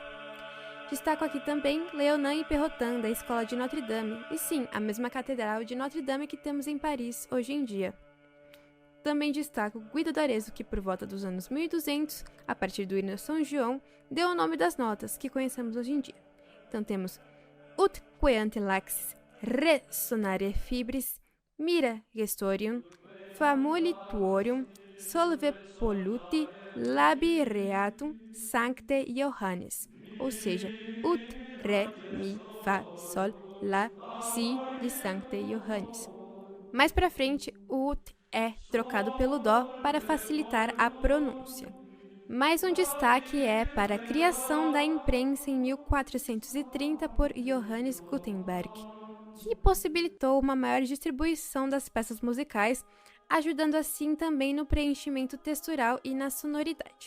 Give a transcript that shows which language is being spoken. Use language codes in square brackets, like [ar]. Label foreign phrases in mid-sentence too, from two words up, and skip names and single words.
[pt] Destaco aqui também Leonin e Perrotin, da Escola de Notre-Dame, e sim, a mesma Catedral de Notre-Dame que temos em Paris hoje em dia. Também destaco Guido d'Arezzo, que por volta dos anos 1200, a partir do hino São João, deu o nome das notas que conhecemos hoje em dia. Então temos [la] Ut queante laxis resonare fibris, mira gestorium, famuli tuorium, solve polluti, labi reatum, sancte Johannes, [pt] ou seja, Ut, Re, Mi, Fá, Sol, Lá, Si de [la] Sancte Johannes. [pt] Mais para frente, o Ut é trocado pelo Dó para facilitar a pronúncia. Mais um destaque é para a criação da imprensa em 1430 por Johannes Gutenberg, que possibilitou uma maior distribuição das peças musicais, ajudando assim também no preenchimento textural e na sonoridade.